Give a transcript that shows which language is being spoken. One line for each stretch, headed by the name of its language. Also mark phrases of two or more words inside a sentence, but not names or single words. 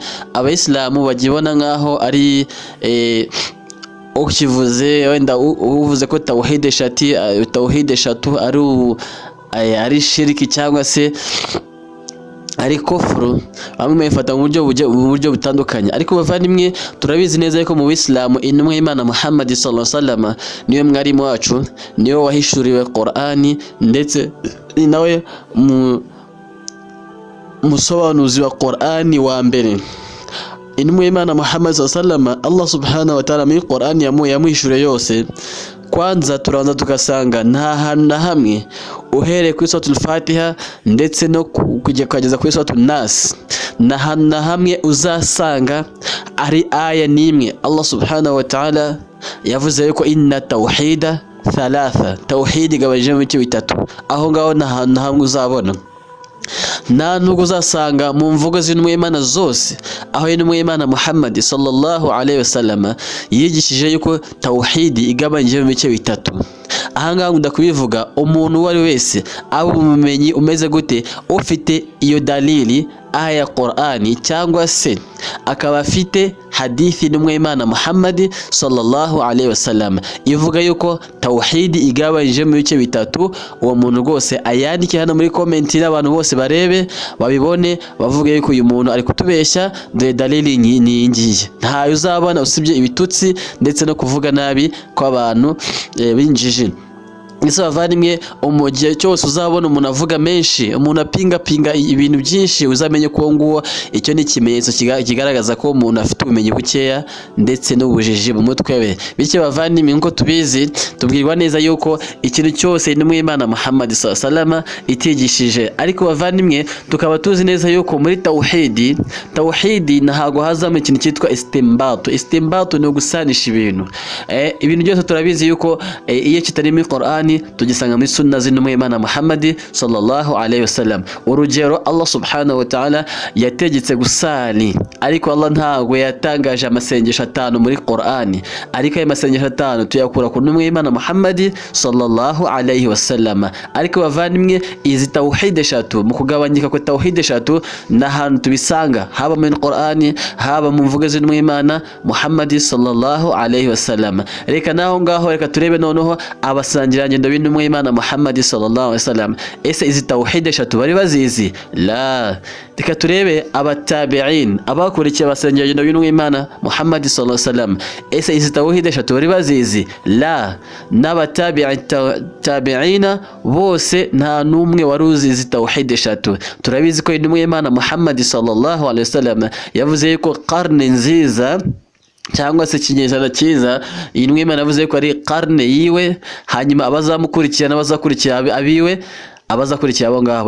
Kinyarwanda: Abayisilamu bagibona nkaho ari ukivuze wenda uvuze ko tawhid eshatu ari shiriki cyangwa se ari kufuru, bamwe bayifata mu buryo butandukanye. Ariko bavandimwe, turabizi neza yuko mu Islamu intumwa y'Imana Muhammad
Arabic: صلى الله عليه وسلم
Kinyarwanda: niwe mwarimu wacu, niwe wahishuriwe Qur'ani, ndetse nawe musobanuzi wa Qur'ani wa mbere. Intumwa y'Imana Muhammad
Arabic: صلى الله عليه وسلم,
Kinyarwanda: Allah
Arabic: سبحانه وتعالى
Kinyarwanda: muri Qur'ani yamuhishuriye yose. Kwanza turabanza tugasanga nta hantu na hamwe uhereye kuri suratul Fatiha ndetse no kugeza kuri suratul Nas, nta hantu na hamwe uzasanga ari aya nimwe Allah
Arabic: سبحانه وتعالى
Kinyarwanda: yavuze yuko
Arabic: إن التوحيد ثلاثة,
Kinyarwanda: tawhid igabanyije mu bice bitatu. Aho ngaho nta hantu na hamwe uzabona, nta nubwo uzasanga mu mvugo z'intumwa y'Imana zose aho intumwa y'Imana Muhammad
Arabic: صلى الله عليه وسلم
Kinyarwanda: yigishije yuko tawhid igabanyije mu bice bitatu. Ahangaha ndakubivuga, umuntu wari wese abo umumenyi umeze gute, ufite iyo dalili aya Qur'ani cyangwa se akaba afite hadithi n'umwe y'Imana Muhammad
Arabic: صلى الله عليه وسلم
Kinyarwanda: ivuga yuko tawhid igabanyije mu bice bitatu, uwo muntu rwose ayandike hano muri comment n'abantu bose barebe babibone, bavuge yuko uyu muntu ari kutubeshya, dore dalili ni ngiye. Ntayo uzabona usibye ibitutsi ndetse no kuvuga nabi kw'abantu binjije. Ese bavandimwe, umugihe cyose uzabona umuntu avuga menshi, umuntu apinga ibintu byinshi, uzamenye ko nguwo icyo ni ikimenyetso kigaragaza ko umuntu afite ubumenyi bukeya ndetse n'ubujiji mu mutwe we. Bityo bavandimwe, nko tubizi, tubwirwa neza yuko ikintu cyose intumwa y'Imana Muhammad
Arabic: صلى الله عليه وسلم
Kinyarwanda: itigishije. Ariko bavandimwe, tukaba tuzi neza yuko muri tawhid ntago hazamo ikintu cyitwa istinbat. Istinbat ni ugusanisha ibintu. Ibintu byose turabizi yuko iyo kitari muri Qur'an tugisanga muri sunna z'intumwa y'Imana Muhammad
Arabic: صلى الله عليه وسلم.
Kinyarwanda: Urugero, Allah
Arabic: سبحانه وتعالى
Kinyarwanda: yategetse gusali, ariko Allah ntago yatangaje amasengesho 5 muri Qur'ani, ariko ayo masengesho 5 tuyakura ku ntumwa y'Imana Muhammad
Arabic: صلى الله عليه وسلم.
Kinyarwanda: Ariko bavandimwe, izi tawhid eshatu, mu kugabanyika kwa tawhid eshatu n'ahantu tubisanga, haba muri Qur'ani haba mu mvugo z'intumwa y'Imana Muhammad
Arabic: صلى الله عليه وسلم.
Kinyarwanda: Reka naho ngaho, reka turebe noneho abasangiranye b'intumwa y'Imana Muhammad
Arabic: صلى الله عليه وسلم.
Kinyarwanda: Ese izi tawhid eshatu bari bazizi? La. Reka turebe abatabi'in, abakurikiye abasangiranye b'intumwa y'Imana Muhammad
Arabic: صلى الله عليه وسلم.
Kinyarwanda: Ese izi tawhid eshatu bari bazizi? La. N'abatabi'ina bose nta numwe waruzi izi tawhid eshatu. Turabizi ko intumwa y'Imana Muhammad
Arabic: صلى الله عليه وسلم
Kinyarwanda: yavuze yuko qarne nziza cyangwa se kinyejana cyiza, intumwa y'Imana yavuze ko ari qarne yiwe, hanyuma abazamukurikira n'abazakurikira abiwe, abazakurikira abo ngabo.